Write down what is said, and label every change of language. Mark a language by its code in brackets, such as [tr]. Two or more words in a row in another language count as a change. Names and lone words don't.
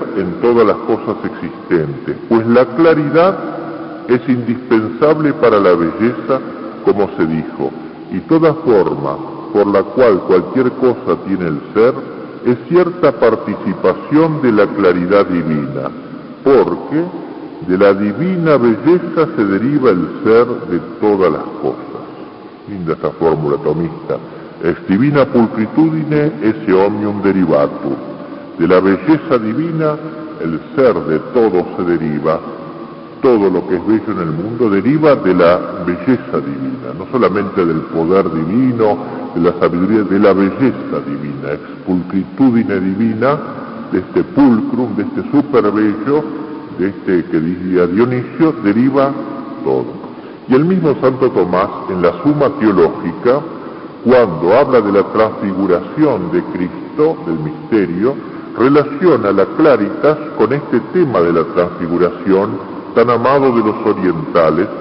[es] en todas las cosas existentes, pues la claridad es indispensable para la belleza, como se dijo, y toda forma por la cual cualquier cosa tiene el ser es cierta participación de la claridad divina, porque de la divina belleza se deriva el ser de todas las cosas. Linda esa fórmula tomista. [la] Ex divina pulcritudine esse omnium derivatur. [es] De la belleza divina el ser de todo se deriva. Todo lo que es bello en el mundo deriva de la belleza divina, no solamente del poder divino, de la sabiduría, de la belleza divina, [la] ex pulcritudine divina, [es] de este pulcrum, de este super bello, de este que diría Dionisio, deriva todo. Y el mismo Santo Tomás, en la Suma Teológica, cuando habla de la transfiguración de Cristo, del misterio, relaciona la claritas con este tema de la transfiguración tan amado de los orientales,